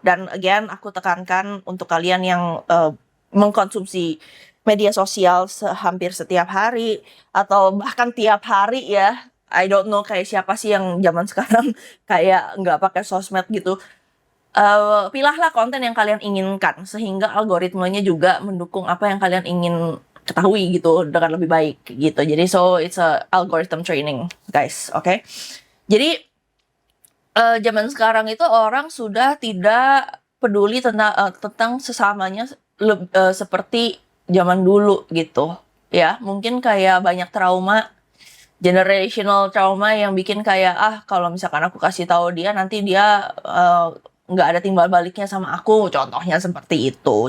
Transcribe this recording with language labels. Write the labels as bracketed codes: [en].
[id] Dan again, aku tekankan untuk kalian yang mengkonsumsi media sosial hampir setiap hari atau bahkan tiap hari ya, [en] I don't know [id] kayak siapa sih yang zaman sekarang kayak nggak pakai sosmed gitu. Pilahlah konten yang kalian inginkan sehingga algoritmanya juga mendukung apa yang kalian ingin ketahui gitu dengan lebih baik gitu. Jadi [en] so it's a algorithm training guys, oke? [id] Jadi zaman sekarang itu orang sudah tidak peduli tentang sesamanya seperti zaman dulu gitu ya. Mungkin kayak banyak trauma, generational trauma yang bikin kayak kalau misalkan aku kasih tahu dia nanti dia nggak ada timbal baliknya sama aku, contohnya seperti itu.